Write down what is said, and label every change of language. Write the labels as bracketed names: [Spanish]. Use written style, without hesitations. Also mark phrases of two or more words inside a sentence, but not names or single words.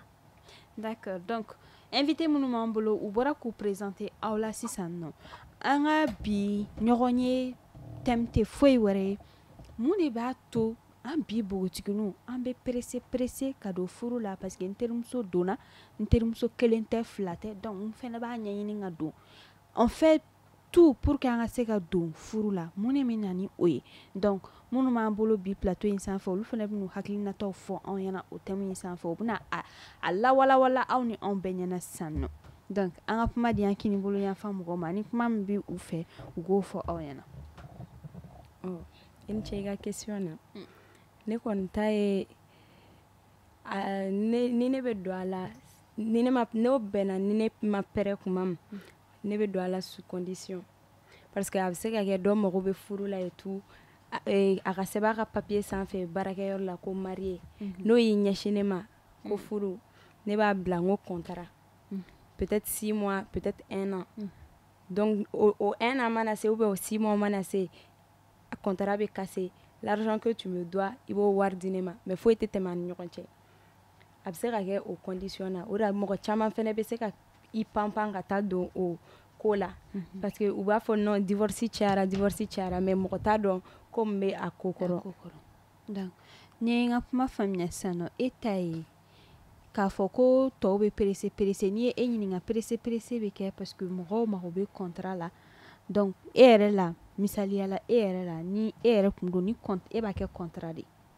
[French] D'accord, donc [Bambara] invité minnu b'an bolo u bɔra k'u présenter aw la sisan nɔ an ka bi ɲɔgɔn ye thème tɛ foyi wɛrɛ ye mun de b'a to an bi bogotigininw an bɛ pressé ka don furu la [French] parce que [Bambara] n terimuso donna n terimuso kelen tɛ fila tɛ donc n fɛnɛ b'a ɲɛɲini ka don [French] on fait tout pour que [Bambara] an ka se ka don furu la mun de bɛ na ni o ye donc minnu b'an bolo bi plateau in sanfɛ olu fɛnɛ bɛn'u hakilinataw fɔ anw ɲɛna o thème in sanfɛ u bɛna a lawalawala aw ni anw bɛɛ ɲɛna sisan nɔ donc an ka kuma di an kini bolo yanfan mɔgɔw ma ni kuma min bɛ u fɛ u k'o fɔ aw ɲɛna. Oh, i ni ce i ka question na. Ne kɔni ta ye ni ne bɛ don a la ni ne bɛnna ni ne ma pɛrɛ kuma min ne bɛ don a la [French] sous condition parce que [Bambara] a bɛ se ka kɛ dɔ mago bɛ furu la [French] et tout [Bambara] a ka sɛbɛn a ka papier sanfɛ baarakɛyɔrɔ la ko marié n'o y'i ɲɛsin ne ma ko furu ne b'a bila n ko [French] contrat peut-être 6 mois peut-être [Bambara] 1 an donc o 1 an mana se [French] ou bien [Bambara] o 6 mois mana se a contrat bɛ [French] casser l'argent que tu me dois [Bambara] i b'o wari di ne ma mais foyi tɛ tɛmɛ an ni ɲɔgɔn cɛ a bɛ se ka kɛ o condition na o de la mɔgɔ caman fɛnɛ bɛ se ka i panpan ka taa don o ko la [French] parce que [Bambara] u b'a fɔ [French] non divorce [Bambara] cayara mais mɔgɔ t'a dɔn ko min bɛ a ko kɔrɔ. donc ni ye n ka kuma faamuya sisan nɔ e ta ye k'a fɔ ko tɔw bɛ pressé n'i ye e ɲininka pressé bɛ kɛ [French] parce que [Bambara] mɔgɔw mago bɛ contrat la donc e yɛrɛ la misaliya la e yɛrɛ la ni e yɛrɛ kun don ni e b'a kɛ contrat de